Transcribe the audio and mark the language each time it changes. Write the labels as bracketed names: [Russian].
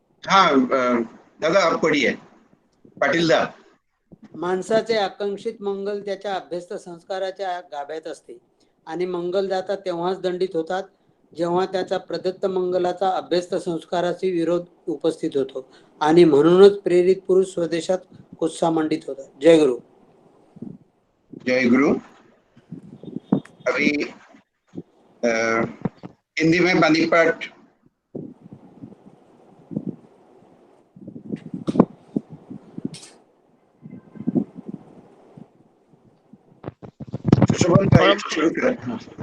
[Hindi] हाँ दादा आप पढ़िए, पाटील दा। [Marathi] माणसाचे आकांक्षित मंगल त्याच्या अभ्यस्त संस्काराच्या गाभ्यात असते आणि मंगलदाता तेव्हाच दंडित होतात जेव्हा त्याचा प्रदत्त मंगलाचा अभ्यस्त संस्काराशी विरोध उपस्थित होतो आणि म्हणूनच प्रेरित पुरुष स्वदेशात कुत्सामंडित होतात. जय गुरु. जय गुरु। [Hindi] अभी हिंदी में बानी पाठ शुभम भाई शुरू करें।